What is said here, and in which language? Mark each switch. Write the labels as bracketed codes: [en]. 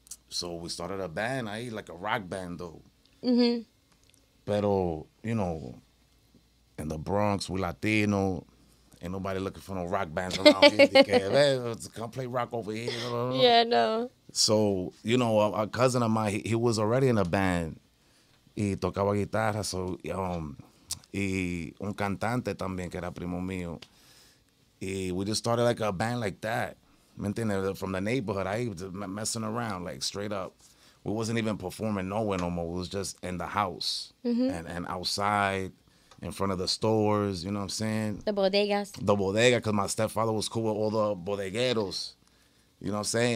[en] So we started a band [es] ahí, [en] like a rock band, though. [es] Pero, [en] in the Bronx, we Latino. Ain't nobody looking for no rock bands around here. Come play rock over here. Yeah, no. So, a cousin of mine, he was already in a band. [es] Y tocaba guitarra. So, y un cantante también, que era primo mío. [en] Y we just started like a band like that. [es] ¿Me entiendes? [en] From the neighborhood, I was messing around, like straight up. We wasn't even performing nowhere no more. We was just in the house and outside, in front of the stores, you know what I'm saying? The bodegas. The bodega, because my stepfather was cool with all the bodegueros. You know what I'm saying?